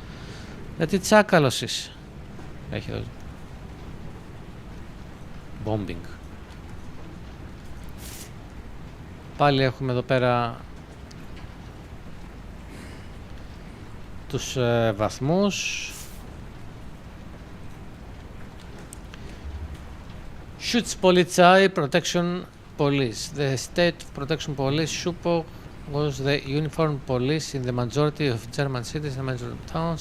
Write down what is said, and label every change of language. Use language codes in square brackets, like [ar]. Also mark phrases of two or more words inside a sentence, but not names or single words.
[el] Γιατί τσάκαλος είσαι. Έχει εδώ. [en] Bombing. [el] Πάλι έχουμε εδώ πέρα τους βαθμούς. [en] Schutzpolizei Protection Police. The State Protection Police, SCHUPO, was the uniformed police in the majority of German cities and major towns.